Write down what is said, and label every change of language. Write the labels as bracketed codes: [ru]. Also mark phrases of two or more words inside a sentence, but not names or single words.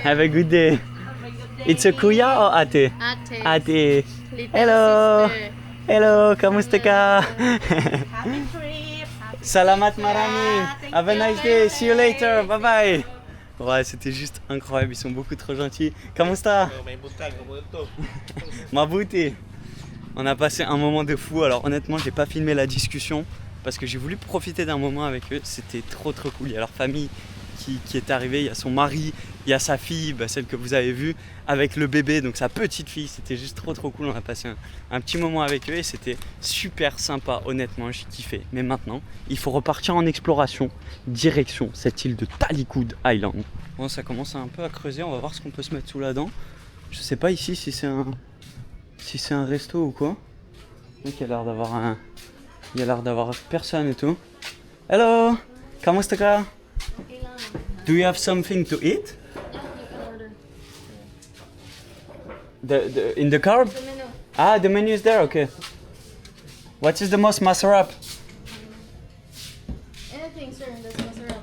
[en] Have a good day. It's a kuya or ate? Ate. Ate. Little Hello. sister. Hello, [tl] kamusta ka? [en] Happy trip. [tl] Salamat marami. [en] Thank Have a you, nice day. See you bye. later. Bye bye. [fr] Ouais, c'était juste incroyable. Ils sont beaucoup trop gentils. [tl] Kamusta? Mabuti. [fr] On a passé un moment de fou. Alors honnêtement, j'ai pas filmé la discussion parce que j'ai voulu profiter d'un moment avec eux. C'était trop cool. Il y a leur famille qui est arrivée. Il y a son mari, il y a sa fille, celle que vous avez vue, avec le bébé, donc sa petite fille. C'était juste trop cool. On a passé un petit moment avec eux et c'était super sympa. Honnêtement, j'ai kiffé. Mais maintenant, il faut repartir en exploration, direction cette île de Talikud Island. Bon, ça commence un peu à creuser. On va voir ce qu'on peut se mettre sous la dent. Je sais pas ici si c'est un resto ou quoi. Donc il y a l'air d'avoir personne et tout. [tl] Hello, kamusta ka? [en] Do you have something to eat? In the car? The menu. Ah, the menu is there. Okay. What is the most masarap? Anything, sir. That's masarap.